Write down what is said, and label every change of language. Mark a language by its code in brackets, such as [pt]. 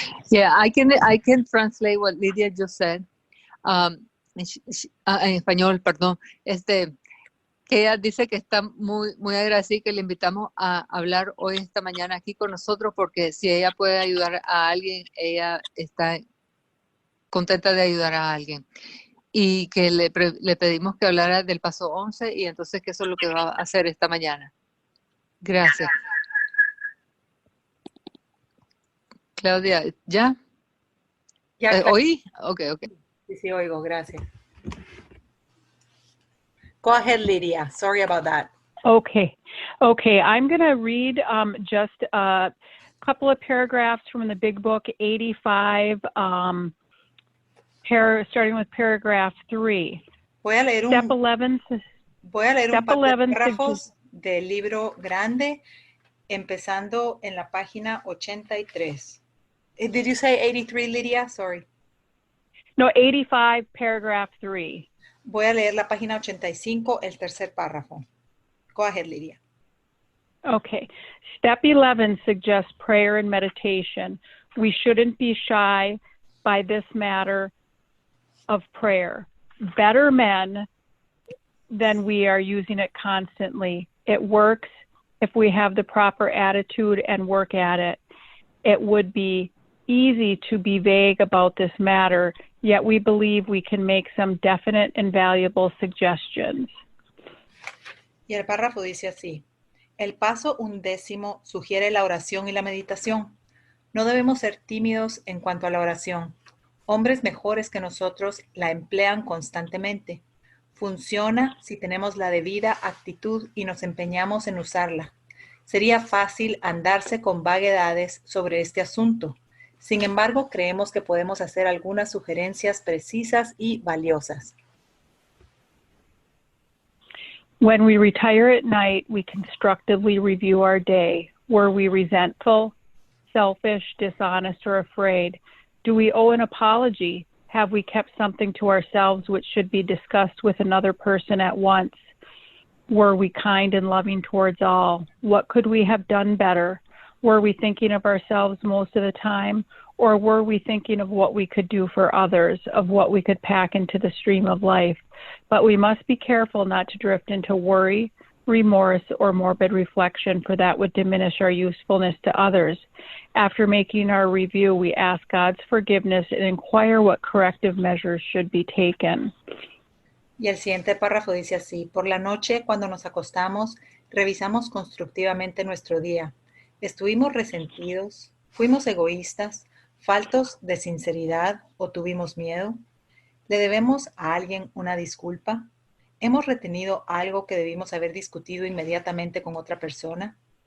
[en] Yeah, I can translate what Lydia just said. [es] En español, perdón. Que ella dice que está muy, muy agradecida, que le invitamos a hablar hoy, esta mañana aquí con nosotros, porque si ella puede ayudar a alguien, ella está contenta de ayudar a alguien. Y que le pedimos que hablara del paso 11 y entonces que eso es lo que va a hacer esta mañana. Gracias. Claudia, ¿ya? ¿Oí? Okay. Sí, oigo, gracias. [en] Go ahead, Lydia. Sorry about that. Okay. I'm going to read just a couple of paragraphs from the big book, 85, starting with paragraph 3. [es] Voy a leer [en] Step 11. [es] Voy a leer un par de párrafos del libro grande, empezando en la página 83. [en] Did you say 83, Lydia? Sorry. No, 85, paragraph 3. [es] Voy a leer la página 85, el tercer párrafo. [en] Go ahead, Lydia. Okay. Step 11 suggests prayer and meditation. We shouldn't be shy by this matter of prayer. Better men than we are using it constantly. It works if we have the proper attitude and work at it. It would be easy to be vague about this matter, yet we believe we can make some definite and valuable suggestions. [es] Y el párrafo dice así: el paso 11 sugiere la oración y la meditación. No debemos ser tímidos en cuanto a la oración. Hombres mejores que nosotros la emplean constantemente. Funciona si tenemos la debida actitud y nos empeñamos en usarla. Sería fácil andarse con vaguedades sobre este asunto. Sin embargo, creemos que podemos hacer algunas sugerencias precisas y valiosas. [en] When we retire at night, we constructively review our day. Were we resentful, selfish, dishonest, or afraid? Do we owe an apology? Have we kept something to ourselves which should be discussed with another person at once? Were we kind and loving towards all? What could we have done better? Were we thinking of ourselves most of the time? Or were we thinking of what we could do for others, of what we could pack into the stream of life? But we must be careful not to drift into worry, remorse, or morbid reflection, for that would diminish our usefulness to others. After making our review, we ask God's forgiveness and inquire what corrective measures should be taken. [es] Y el siguiente párrafo dice así: por la noche, cuando nos acostamos, revisamos constructivamente nuestro día. ¿Estuvimos resentidos? ¿Fuimos egoístas? ¿Faltos de sinceridad o tuvimos miedo? ¿Le debemos a alguien una disculpa? ¿Hemos retenido algo que debimos haber discutido inmediatamente con otra persona?